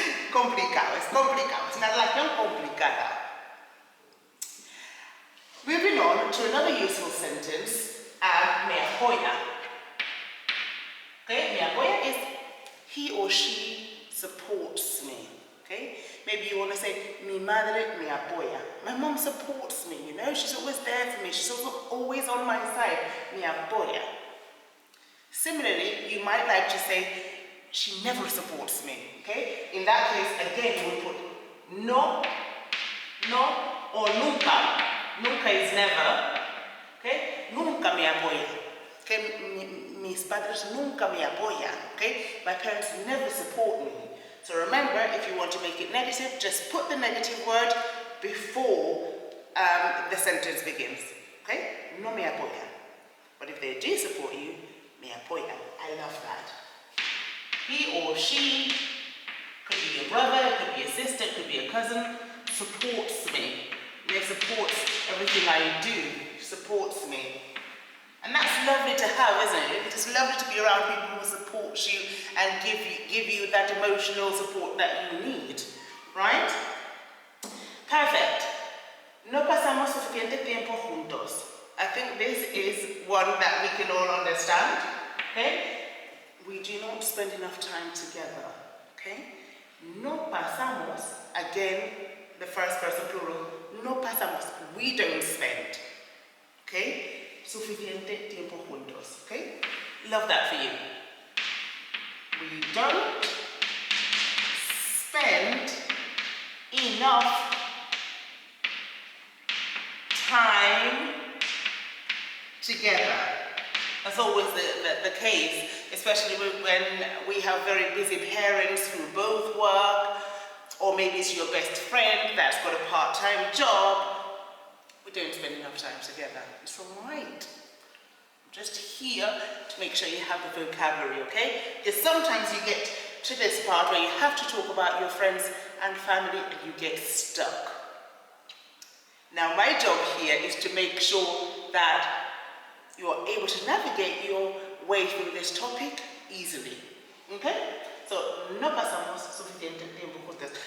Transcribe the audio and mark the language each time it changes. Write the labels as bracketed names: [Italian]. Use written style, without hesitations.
[Spanish] Complicado, es complicado. Es una relación complicada. [English] Moving on to another useful sentence, [Spanish] me apoya. [English] Okay, [Spanish] me apoya [English] is he or she supports me. Okay, maybe you want to say [Spanish] mi madre me apoya. [English] My mom supports me, she's always there for me. She's always on my side. [Spanish] Me apoya. [English] Similarly, you might like to say she never supports me. Okay, in that case, again, we put no, or nunca. Nunca is never. Okay, [Spanish] nunca me apoya. que mis padres nunca me apoyan, okay? [English] My parents never support me. So remember, if you want to make it negative, just put the negative word before the sentence begins, okay? [Spanish] No me apoyan. [English] But if they do support you, [Spanish] me apoyan. [English] I love that. He or she, could be your brother, could be a sister, could be a cousin, supports me. They supports everything I do, supports me. And that's lovely to have, isn't it? It's lovely to be around people who support you and give you that emotional support that you need, right? Perfect. [Spanish] No pasamos suficiente tiempo juntos. [English] I think this is one that we can all understand, okay? We do not spend enough time together, okay? [Spanish] No pasamos, [English] again, the first person plural, [Spanish] no pasamos, [English] we don't spend, okay? [Spanish] Suficiente tiempo juntos, okay? [English] Love that for you. We don't spend enough time together. That's always the case, especially when we have very busy parents who both work, or maybe it's your best friend that's got a part-time job. We don't spend enough time together. It's all right. I'm just here to make sure you have the vocabulary, okay? Because sometimes you get to this part where you have to talk about your friends and family and you get stuck. Now, my job here is to make sure that you are able to navigate your way through this topic easily, okay? [Spanish] So, no pasamos suficiente tiempo juntos.